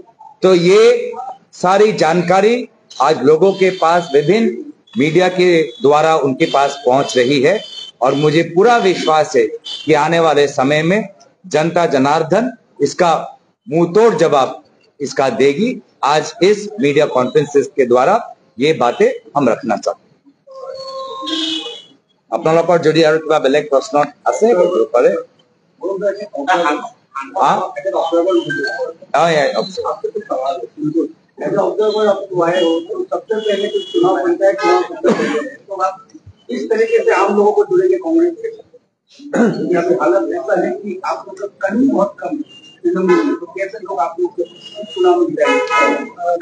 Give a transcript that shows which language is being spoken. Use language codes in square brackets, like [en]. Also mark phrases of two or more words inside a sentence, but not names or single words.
[hi] तो ये सारी जानकारी आज लोगों के पास विभिन्न मीडिया के द्वारा उनके पास पहुंच रही है और मुझे पूरा विश्वास है कि आने वाले समय में जनता जनार्दन इसका मुंहतोड़ जवाब इसका देगी। आज इस [en] media conferences [hi] के द्वारा ये बातें हम रखना चाहते हैं। [as] আপোনালোকৰ যদি আৰু কিবা বেলেগ প্ৰশ্ন আছে কৰিব পাৰে। [hi] इस तरीके से आम लोगों को जुड़ेंगे कांग्रेस के, हालत ऐसा है कि आप मतलब कमी बहुत कम है, तो कैसे लोग आप लोग चुनाव में जाएंगे?